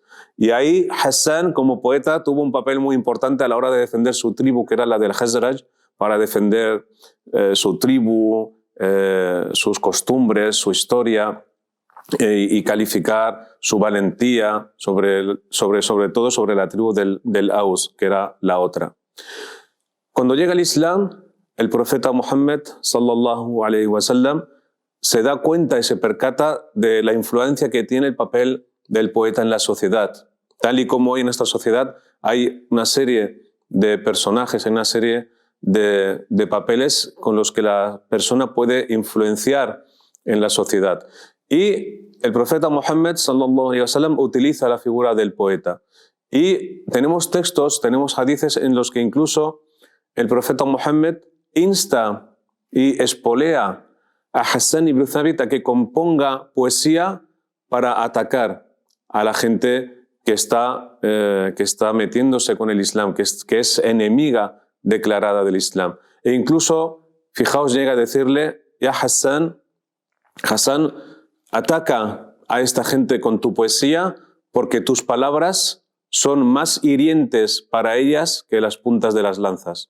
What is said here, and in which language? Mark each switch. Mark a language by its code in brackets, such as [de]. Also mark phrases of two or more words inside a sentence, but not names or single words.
[es] Y ahí Hassan, como poeta, tuvo un papel muy importante a la hora de defender su tribu, que era la del Khazraj, para defender su tribu, sus costumbres, su historia, y calificar su valentía sobre todo sobre la tribu del Aus, que era la otra. Cuando llega el Islam, el profeta Muhammad [ar] صلى الله عليه وسلم [es] se da cuenta y se percata de la influencia que tiene el papel del poeta en la sociedad. Tal y como hoy en esta sociedad hay una serie de personajes, hay una serie de papeles con los que la persona puede influenciar en la sociedad. Y el profeta Muhammad [ar] صلى الله عليه وسلم [es] utiliza la figura del poeta. Y tenemos textos, tenemos hadices en los que incluso el profeta Muhammad insta y espolea a Hassan ibn Thabit a que componga poesía para atacar a la gente que está metiéndose con el Islam, que es enemiga declarada del Islam. E incluso, fijaos, llega a decirle: ya Hassan, ataca a esta gente con tu poesía porque tus palabras son más hirientes para ellas que las puntas de las lanzas.